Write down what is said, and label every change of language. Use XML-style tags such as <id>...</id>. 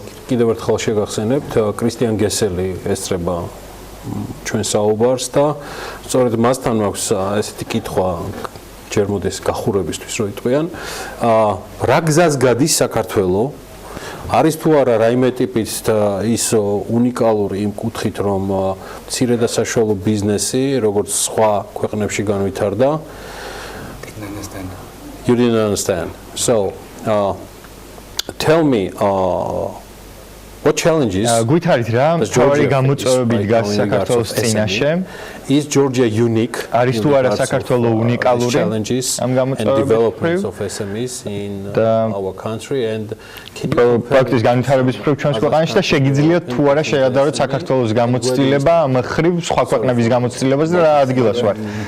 <ka>კიდევ ერთხელ შეგახსენებთ, კრისტიან გესელი ესწრება ჩვენ საუბარს და სწორედ მასთან მაქვს ესეთი კითხვა ჯერ მოდის გახურებისთვის რო იტყვიან. რა გზას გადის საქართველო? არის თუ არა რაიმე ტიპის ის უნიკალური იმ კუთხით, რომ მცირე და საშუალო ბიზნესი, როგორც სხვა ქვეყნებში განვითარდა?</ka> <en>You didn't understand. So, tell me, what challenges?</en> <ka>გვითარით რა, მთავარი გამოწვევები დგას საქართველოს წინაშე?</ka> <en>Is Georgia unique?</en> <ka>არის თუ არა საქართველო უნიკალური ამ</ka> <en>გამოწვევების of SMEs in our country and</en> <ka>პროექტის განვითარების მხრივ ჩვენს ქვეყანაში და შეგიძლიათ თუ არა შეადაროთ საქართველოს გამოცდილება ამ მხრივ სხვა ქვეყნების გამოცდილებას და რა ადგილას ვართ?</ka>